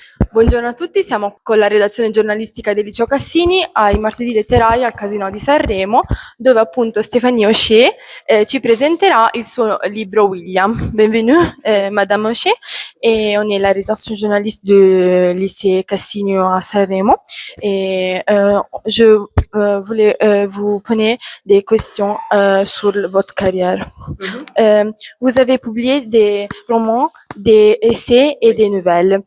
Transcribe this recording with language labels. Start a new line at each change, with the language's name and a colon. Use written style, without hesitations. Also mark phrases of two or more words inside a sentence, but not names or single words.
Italian: Buongiorno a tutti, siamo con la redazione giornalistica del liceo Cassini ai martedì letterari al Casinò di Sanremo, dove appunto Stéphanie Hochet ci presenterà il suo libro William.
French: Bienvenue, Madame Hochet, et on est la rédaction journaliste du lycée Cassini à Sanremo. Et je voulais vous poser des questions sur votre carrière. Vous avez publié des romans, des essais et des nouvelles.